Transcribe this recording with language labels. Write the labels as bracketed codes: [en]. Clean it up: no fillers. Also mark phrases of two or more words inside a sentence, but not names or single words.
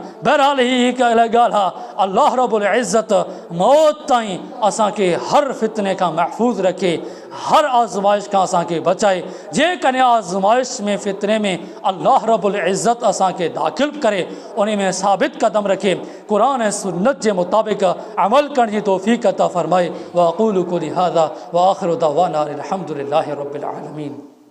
[sd] बहरहाल हीअ हिकु अलॻि ॻाल्हि आहे। अल्लाह रब्बुल इज़्ज़त मौत ताईं असांखे हर फितने खां महफ़ूज़ रखे, हर आज़माइश खां असांखे बचाए। जेकॾहिं आज़माइश में फितने में अल्लाह रब्बुल इज़्ज़त असांखे दाख़िल करे, उन में साबित कदम रखे, क़ुरान ऐं सुन्नत जे मुताबिक़ अमल करण जी तौफ़ीक़ अता फ़रमाए। [ar] و أقول قولي هذا و آخر دعوانا أن الحمد لله رب العالمين.